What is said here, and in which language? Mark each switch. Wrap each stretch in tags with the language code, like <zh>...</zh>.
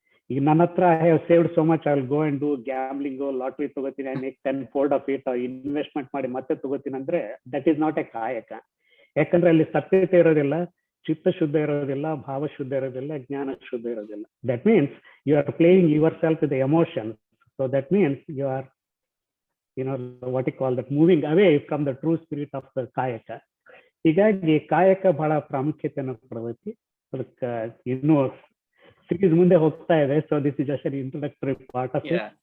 <kn>ಈಗ ನನ್ನ ಹತ್ರ</kn> <en>I have saved so much, I will go and do gambling,</en> <kn>lottery ತಗೋತೀನಿ,</kn> <en>I make 10-fold of it,</en> <kn>investment ಮಾಡಿ ಮತ್ತೆ ತಗೋತೀನಿ ಅಂದ್ರೆ</kn> <en>That is not a ಕಾಯಕ.</en> <kn>ಯಾಕಂದ್ರೆ ಅಲ್ಲಿ ಸತ್ಯತೆ ಇರೋದಿಲ್ಲ, ಚಿತ್ತ ಶುದ್ಧ ಇರೋದಿಲ್ಲ, ಭಾವ ಶುದ್ಧ ಇರೋದಿಲ್ಲ, ಜ್ಞಾನ ಶುದ್ಧ ಇರೋದಿಲ್ಲ.</kn> <en>That means you are playing yourself with emotion. So that means you are what you call that, moving away from the true spirit of the ಕಾಯಕ.</en> <kn>ಹೀಗಾಗಿ ಕಾಯಕ ಬಹಳ ಪ್ರಾಮುಖ್ಯತೆಯನ್ನು ಪಡೆದೈತಿ. ಅದಕ್ಕೆ ಇನ್ನೂ ಸೀರೀಸ್ ಮುಂದೆ ಹೋಗ್ತಾ ಇದೆ.</kn> <en>So this is just an introductory part of it.</en>